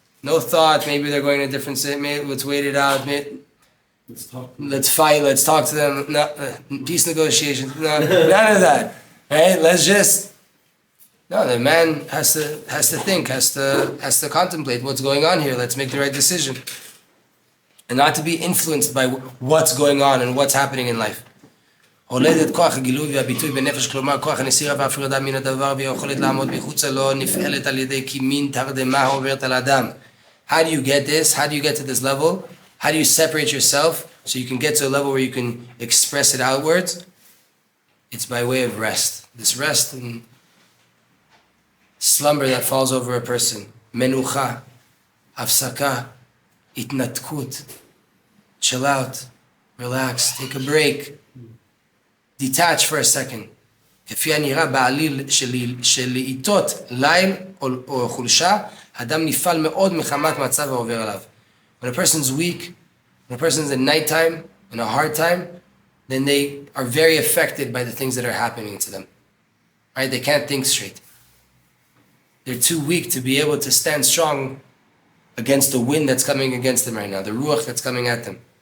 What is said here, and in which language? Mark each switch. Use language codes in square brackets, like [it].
[en] No thought, maybe they're going to a different city, maybe let's wait it out, let's fight, let's talk to them, no, peace negotiations, no, none of that, right? The man has to think, has to contemplate what's going on here, let's make the right decision. And not to be influenced by what's going on and what's happening in life. [he] הולדת כוח הגילוי והביטוי בנפש, כלומר כוח הנסירה והפרדה מן הדבר והיכולת לעמוד מחוצה לו נפעלת על ידי כי מין תרדמה העוברת על האדם. [en] How do you get this? How do you get to this level? How do you separate yourself so you can get to a level where you can express it outwards? It's by way of rest. This rest and slumber that falls over a person. [he] Menucha, hafsaka, itnatkut. [en] Chill out, relax, take a break. Detach for a second. [he] כפי הנראה בעליל של לעיתות ליל או חולשה, אדם נפעל מאוד מחמת מצב העובר עליו. [en] When a person's weak, when a person's in nighttime, in a hard time, then they are very affected by the things that are happening to them. Right? They can't think straight. They're too weak to be able to stand strong against the wind that's coming against them right now, the ruach that's coming at them.